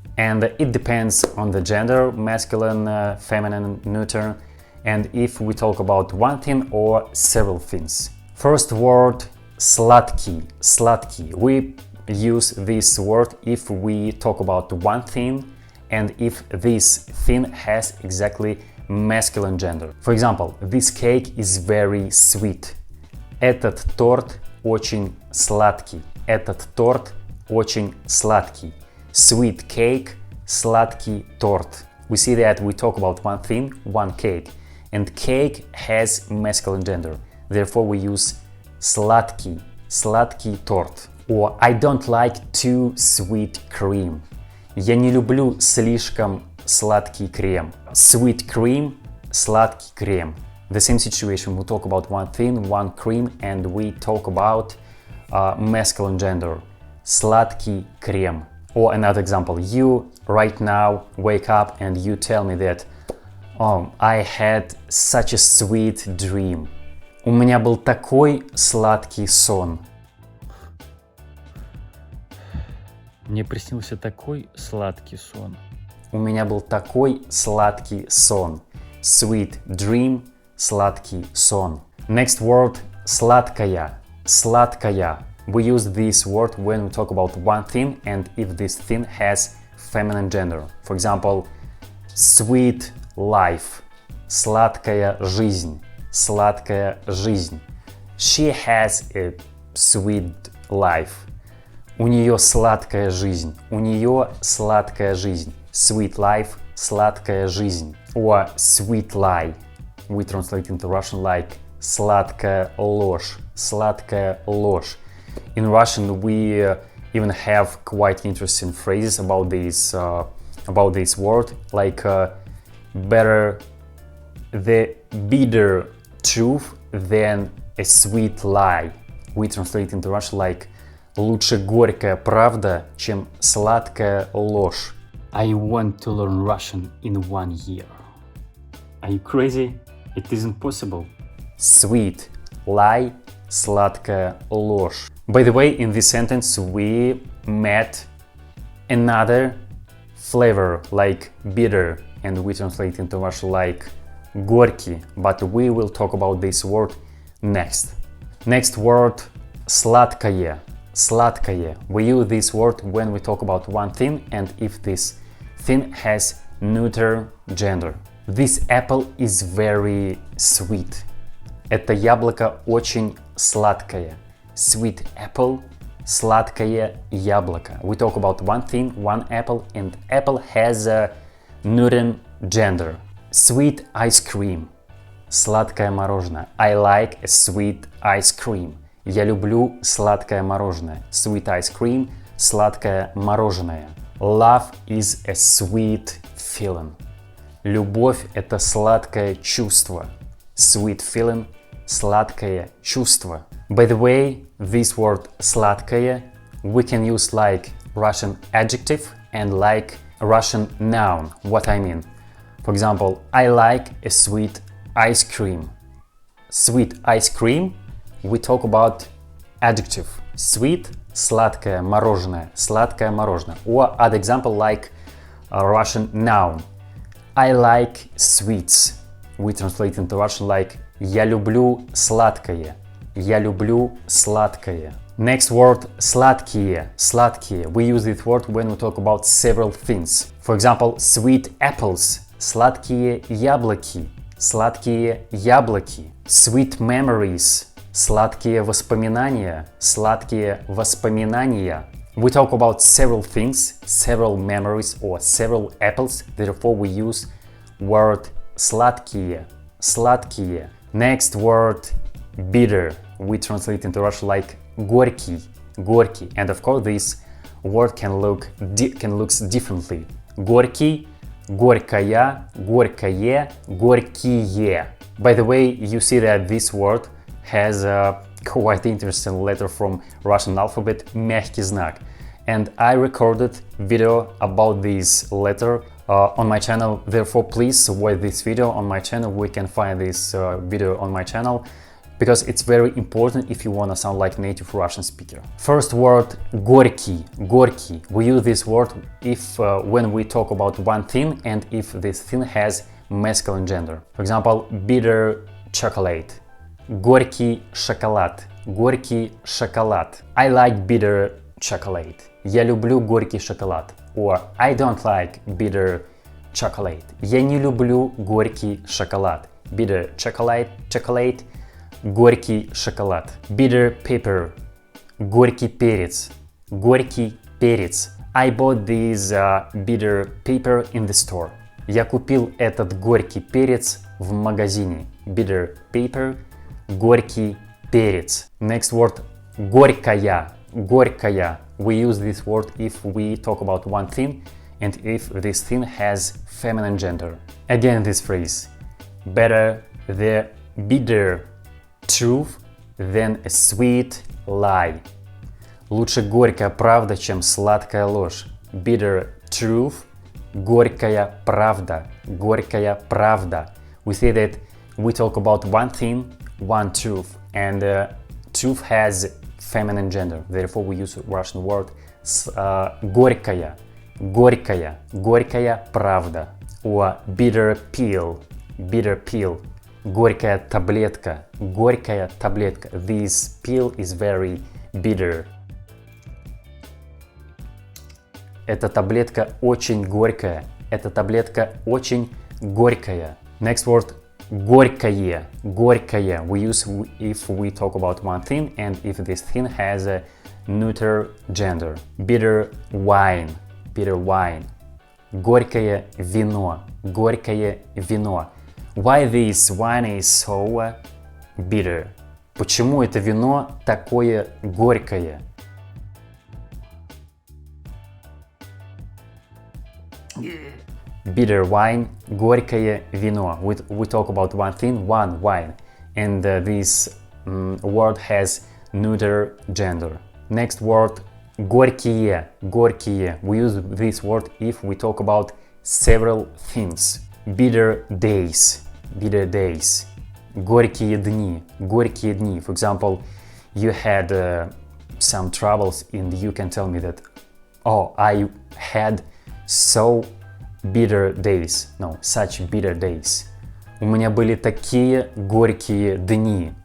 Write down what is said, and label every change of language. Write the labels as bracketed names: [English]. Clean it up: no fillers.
[English] And it depends on the gender, masculine, feminine, neuter, and if we talk about one thing or several things. First word, sladkий, sladkий. We use this word if we talk about one thing and if this thing has exactly masculine gender. For example, this cake is very sweet. [Russian] Этот торт очень сладкий. Этот торт очень сладкий. [English] Sweet cake, [Russian] сладкий торт. [English] We see that we talk about one thing, one cake. And cake has masculine gender. Therefore we use сладкий, [Russian] сладкий торт. [English] Or I don't like too sweet cream. [Russian] Я не люблю слишком сладкий крем. [English] Sweet cream, [Russian] сладкий крем. [English] The same situation, we talk about one thing, one cream, and we talk about masculine gender. [Russian] Сладкий крем. [English] Or another example, you right now wake up and you tell me that I had such a sweet dream. [Russian] У меня был такой сладкий сон. Мне приснился такой сладкий сон. У меня был такой сладкий сон. [English] Sweet dream, [Russian] сладкий сон. [English] Next word, сладкая, сладкая. We use this word when we talk about one thing and if this thing has feminine gender. For example, sweet life, [Russian] сладкая жизнь, сладкая жизнь. [English] She has a sweet life. [Russian] У нее сладкая жизнь, у нее сладкая жизнь. [English] Sweet life, [Russian] сладкая жизнь. [English] Or sweet lie. We translate into Russian like [Russian] сладкая ложь, сладкая ложь. [English] In Russian, we even have quite interesting phrases about this word, like better the bitter truth than a sweet lie. We translate into Russian like [Russian] лучше горькая правда, чем сладкая ложь. [English] I want to learn Russian in 1 year. Are you crazy? It isn't possible. Sweet lie, [Russian] сладкая ложь. [English] By the way, in this sentence we met another flavor like bitter, and we translate into Russian like горький, but we will talk about this word next. Next word, сладкое, сладкое. We use this word when we talk about one thing and if this thing has neuter gender. This apple is very sweet. [Russian] Это яблоко очень сладкое. [English] Sweet apple, [Russian] сладкое яблоко. [English] We talk about one thing, one apple, and apple has a neuter gender. Sweet ice cream, [Russian] сладкое мороженое. [English] I like a sweet ice cream. [Russian] Я люблю сладкое мороженое. [English] Sweet ice cream, [Russian] сладкое мороженое. [English] Love is a sweet feeling. [Russian] Любовь – это сладкое чувство. [English] Sweet feeling, сладкое чувство. By the way, this word сладкое we can use like Russian adjective and like a Russian noun. What I mean? For example, I like a sweet ice cream. Sweet ice cream, we talk about adjective. [Russian] Sweet, сладкое мороженое, сладкое мороженое. [English] Or other example like a Russian noun. I like sweets. We translate into Russian like [Russian] я люблю сладкое. Я люблю сладкое. [English] Next word, [Russian] сладкие, сладкие. [English] We use this word when we talk about several things. For example, sweet apples, [Russian] сладкие яблоки, сладкие яблоки. [English] Sweet memories, [Russian] сладкие воспоминания, сладкие воспоминания. [English] We talk about several things, several memories or several apples, therefore we use word сладкие, сладкие. Next word, bitter. We translate into Russian like горький, горький. And of course this word can look differently. [Russian] Горький, горькая, горькое, горькие. [English] By the way, you see that this word has a quite interesting letter from Russian alphabet, мягкий знак. And I recorded video about this letter on my channel. Therefore, please watch this video on my channel. We can find this video on my channel because it's very important if you want to sound like native Russian speaker. First word, горький, горький. We use this word if when we talk about one thing and if this thing has masculine gender. For example, bitter chocolate, [Russian] горький шоколад, горький шоколад. [English] I like bitter chocolate. [Russian] Я люблю горький шоколад. [English] Or I don't like bitter chocolate. [Russian] Я не люблю горький шоколад. [English] Bitter chocolate, [Russian] горький шоколад. [English] Bitter pepper, [Russian] горький перец, горький перец. [English] I bought this bitter pepper in the store. [Russian] Я купил этот горький перец в магазине. [English] Bitter pepper, [Russian] горький перец. [English] Next word, горькая, горькая. We use this word if we talk about one thing and if this thing has feminine gender. Again this phrase, better the bitter truth than a sweet lie. [Russian] Лучше горькая правда, чем сладкая ложь. [English] Bitter truth, [Russian] горькая правда, горькая правда. [English] We say that we talk about one thing, one truth, and truth has feminine gender. Therefore, we use Russian word горькая, горькая, [Russian] горькая правда. [English] Or bitter pill, bitter pill, [Russian] горькая таблетка, горькая таблетка. [English] This pill is very bitter. [Russian] Эта таблетка очень горькая. Эта таблетка очень горькая. [English] Next word, горькое, горькое. We use if we talk about one thing and if this thing has a neuter gender. Bitter wine, bitter wine. [Russian] Горькое вино, горькое вино. [English] Why this wine is so bitter? [Russian] Почему это вино такое горькое? [English] Bitter wine, [Russian] горькое вино. [English] We talk about one thing, one wine, and this word has neuter gender. Next word, горькие, горькие. We use this word if we talk about several things. Bitter days, bitter days. [Russian] Горькие дни, горькие дни. [English] For example, you had some troubles and you can tell me that, oh, I had so bitter days. No, such bitter days. [Russian] У меня были такие горькие дни.